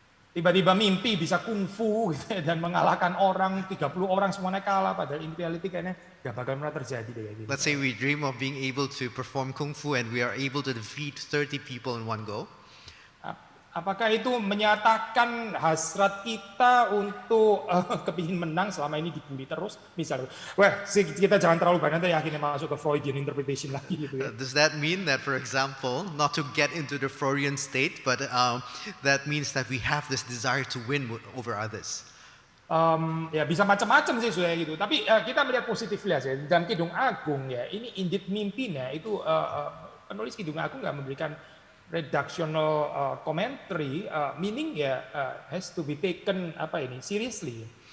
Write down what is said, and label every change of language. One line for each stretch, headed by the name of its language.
Indonesian: Tiba-tiba mimpi bisa kungfu gitu ya, dan mengalahkan orang, 30 orang semuanya kalah, padahal
English: in reality
Indonesian: kayaknya nggak bakal pernah terjadi deh. Gitu.
English: Let's say we dream of being able to perform kung fu and we are able to defeat 30 people in one go.
Indonesian: Apakah itu menyatakan hasrat kita untuk kepingin menang selama ini dibully terus? Misalnya, kita jangan terlalu banyak nanti akhirnya masuk ke Freudian interpretation lagi gitu ya.
English: Does that mean that, for example, not to get into the Freudian state, but that means that we have this desire to win over others?
Indonesian: Ya bisa macam-macam sih sudah gitu. Tapi kita melihat positifnya ya. Dalam Kidung Agung ya, ini indeed mimpinya itu penulis Kidung Agung nggak memberikan
English: redactional commentary, meaning has to be taken seriously.